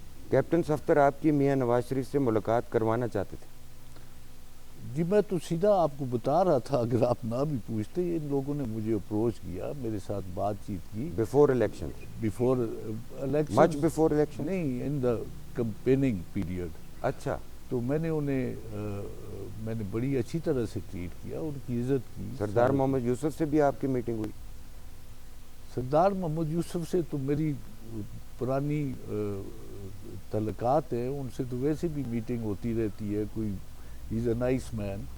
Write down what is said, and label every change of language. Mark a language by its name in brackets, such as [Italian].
[Urdu] Captain Safdar آپ کی میاں نواز شریف سے ملاقات کروانا چاہتے تھے؟ جی میں تو سیدھا آپ کو بتا رہا تھا، اگر آپ نہ بھی پوچھتے، ان لوگوں نے مجھے اپروچ کیا، میرے ساتھ بات چیت کی [English] Before election? Before election, much before election? [Urdu] نہیں، ان دا کمپیننگ پیریڈ۔ اچھا، تو میں نے بڑی اچھی طرح سے ٹریٹ کیا، ان کی عزت کی۔ سردار محمد یوسف سے بھی آپ کی میٹنگ ہوئی؟ سردار محمد یوسف سے تو میری پرانی تعلقات ہیں، ان سے تو ویسے بھی میٹنگ ہوتی رہتی ہے، کوئی [English] He is a nice man.